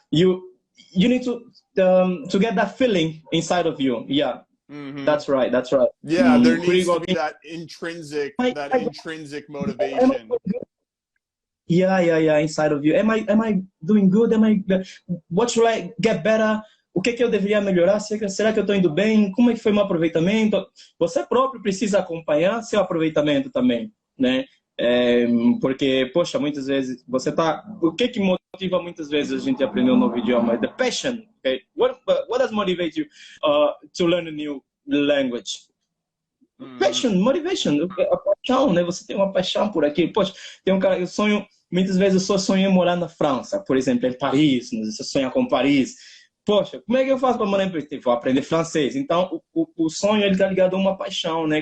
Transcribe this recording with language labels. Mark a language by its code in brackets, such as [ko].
[en] You need to get that feeling inside of you. Yeah, that's right. Yeah, there needs to be that intrinsic motivation. Yeah, inside of you. Am I doing good? What should I get better? [pt] O que eu deveria melhorar? Será que eu estou indo bem? Como é que foi meu aproveitamento? Você próprio precisa acompanhar seu aproveitamento também, né? Porque, poxa, muitas vezes você tá... O que motiva muitas vezes a gente a aprender um novo idioma? [en] The passion, okay? What does motivate you to learn a new language? Passion, motivation, [pt] a paixão, né? Você tem uma paixão por aquilo. Poxa, tem um cara, muitas vezes eu só sonho em morar na França, por exemplo, em Paris, você sonha com Paris. Poxa, como é que eu faço para morar em Paris? Vou aprender francês. Então, o sonho ele tá ligado a uma paixão, né?